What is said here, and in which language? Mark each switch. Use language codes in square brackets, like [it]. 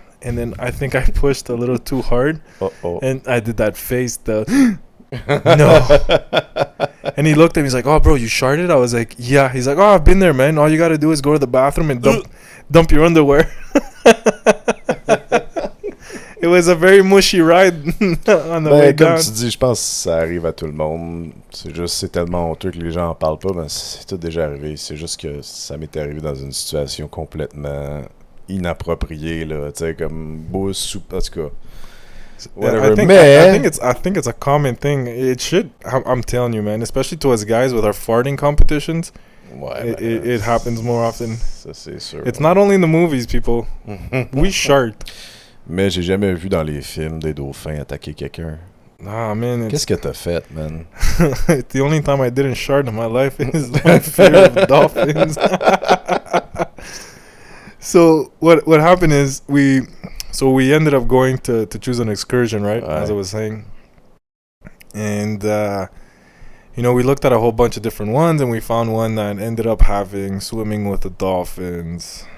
[en] And then I think I pushed a little too hard, and I did that face, no. And he looked at me, he's like, "Oh, bro, you sharted?" I was like, "Yeah." He's like, "Oh, I've been there, man. All you gotta do is go to the bathroom and dump your underwear." It was a very mushy ride on the way down. [fr] Comme tu dis, je pense que ça arrive à tout le monde. C'est tellement honteux que les gens en parlent pas, mais c'est tout déjà arrivé. C'est juste que ça m'est arrivé dans une situation complètement inappropriée, là. Tu sais, comme beau soupe, en tout cas. [en] Whatever. I think it's a common thing. It should. I'm telling you, man. Especially to us guys with our farting competitions. [fr] Ouais, [en] it happens more often. [fr] Ça, c'est sûr. [en] It's not only in the movies, people. We shart. [fr] Mais j'ai jamais vu dans les films des dauphins attaquer quelqu'un. [en] Ah, man. [fr] Qu'est-ce que t'as fait, man? [en] The only time I didn't shart in my life is my fear of dolphins. So what happened is we ended up going to choose an excursion, right? As I was saying. And you know, we looked at a whole bunch of different ones, and we found one that ended up having swimming with the dolphins.